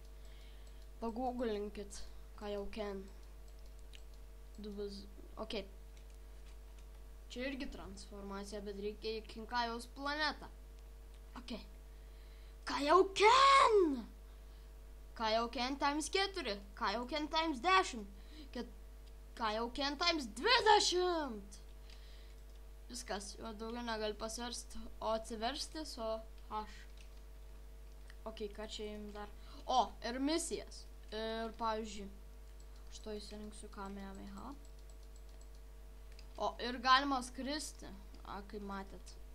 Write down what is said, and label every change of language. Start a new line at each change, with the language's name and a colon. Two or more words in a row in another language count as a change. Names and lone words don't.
Lithuanian: Pagooglinkit Kaioken. Ok. Čia irgi transformacija, bet reikia į Kinkajaus planetą. Ok. Kaioken!
English: Kaioken times 4, Kaioken times 10, Kaioken times 20.
Lithuanian: Viskas, jo daugiau negali pasiversti, o atsiversti su H. Ok, ką čia jums dar? O, ir misijas. Ir pavyzdžiui, aš to įsirinksiu Kamehameha. O, ir galima skristi, kaip matėt.